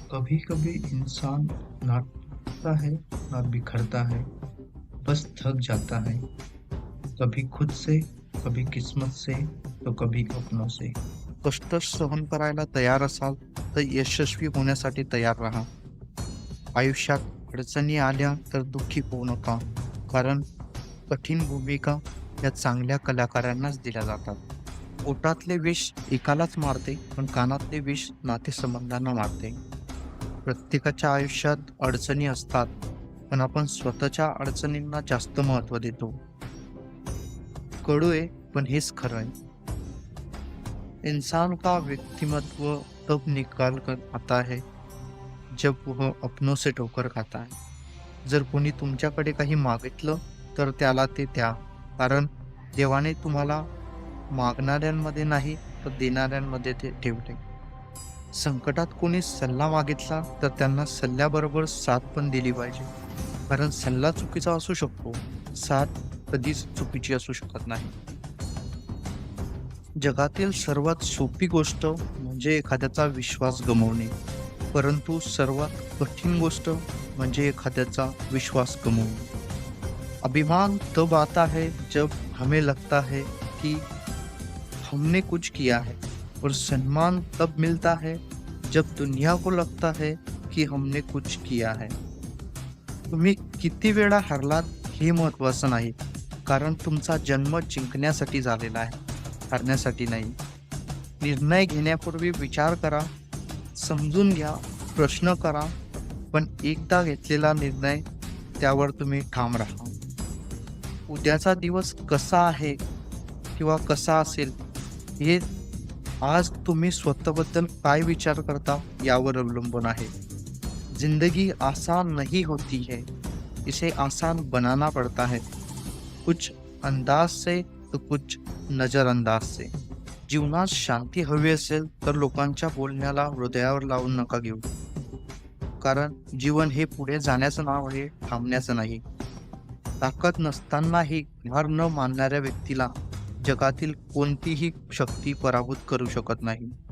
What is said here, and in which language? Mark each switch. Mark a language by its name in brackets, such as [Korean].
[Hindi] कभी कभी इंसान ना टूटता है ना बिखरता है, बस थक जाता है। कभी खुद से, कभी किस्मत से, तो कभी अपनों से। [Marathi] कष्ट सहन करायला तयार असाल तर यशस्वी होण्यासाठी तयार राहा. आयुष्यात अडचणी आल्या तर दुःखी होऊ नका, कारण कठीण भूमिका या चांगल्या कलाकारांनाच दिल्या जातात. पोटातले विष एकालाच मारते, पण कानातले विष नातेसंबंधांना मारते. प्रत्येकाच्या आयुष्यात अडचणी असतात, पण आपण स्वतःच्या अडचणींना जास्त महत्त्व देतो. कडू आहे, पण हेच खरं आहे. [Hindi] इंसान का व्यक्तिमत्व तब निकाल कर आता है जब वह अपनों से ठोकर खाता है. [Marathi] जर कोणी तुमच्याकडे काही मागितलं तर त्याला ते द्या, कारण देवाने तुम्हाला मागणाऱ्यांमध्ये नाही तर देणाऱ्यांमध्ये ते ठेवले. संकटात कोणी सल्ला मागितला तर त्यांना सल्ल्याबरोबर साथ पण दिली पाहिजे, कारण सल्ला चुकीचा असू शकतो, साथ कधीच चुकीची असू शकत नाही. जगातील सर्वात सोपी गोष्ट म्हणजे एखाद्याचा विश्वास गमावणे, परंतु सर्वात कठीण गोष्ट म्हणजे एखाद्याचा विश्वास गमावणे. [Hindi] अभिमान तब आता है जब हमें लगता है कि हमने कुछ किया है, और सम्मान तब मिलता है जब दुनिया को लगता है की हमने कुछ किया है. [Marathi] तुम्ही किती वेळा हरलात हे महत्त्वाचं नाही, कारण तुमचा जन्म जिंकण्यासाठी झालेला आहे, हरण्यासाठी नाही. निर्णय घेण्यापूर्वी विचार करा, समजून घ्या, प्रश्न करा, पण एकदा घेतलेला निर्णय त्यावर तुम्ही ठाम राहा. उद्याचा दिवस कसा आहे किंवा कसा असेल हे आज तुम्ही स्वतःबद्दल काय विचार करता यावर अवलंबून आहे. [Hindi] जिंदगी आसान नहीं होती है, इसे आसान बनाना पड़ता है. कुछ अंदाज से तो कुछ नजरअंदाज से. [Marathi] जीवनात शांती हवी असेल तर लोकांच्या बोलण्याला हृदयावर लावून नका घेऊ, कारण जीवन हे पुढे जाण्याचं नाव आहे, थांबण्याचं नाही. ताकद नसतानाही हार न मानणाऱ्या व्यक्तीला जगातील कोणतीही शक्ती पराभूत करू शकत नाही.